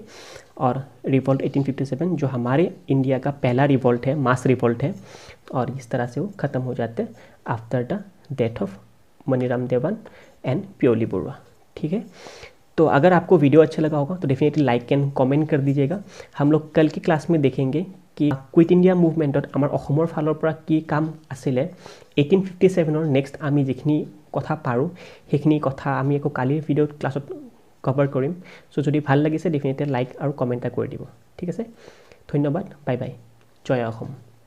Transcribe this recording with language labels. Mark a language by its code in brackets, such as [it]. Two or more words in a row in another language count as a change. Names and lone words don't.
[hi] और रिवॉल्ट 1857 जो हमारे इंडिया का पहला रिवॉल्ट है, मास रिवॉल्ट है, और इस तरह से वो ख़त्म हो जाते हैं [en] after the death of Maniram Dewan and Piyoli Barua, [hi] ठीक है। तो अगर आपको वीडियो अच्छा लगा होगा तो डेफिनेटली [en] like and comment [hi] कर दीजिएगा। हम लोग कल की क्लास में देखेंगे कि [en] Quit India movement [as] আমাৰ অসমৰ ফালৰ পৰা কি কাম আছিলে 1857 নেক্সট আমি যিখিনি কথা পাৰোঁ সেইখিনি কথা আমি আকৌ কালিৰ ভিডিঅ'ত ক্লাছত কভাৰ কৰিম। সো যদি ভাল লাগিছে [en] definitely like [as] আৰু কমেণ্ট কৰি দিব, ঠিক আছে। ধন্যবাদ, [en] bye bye, [as] জয় অসম।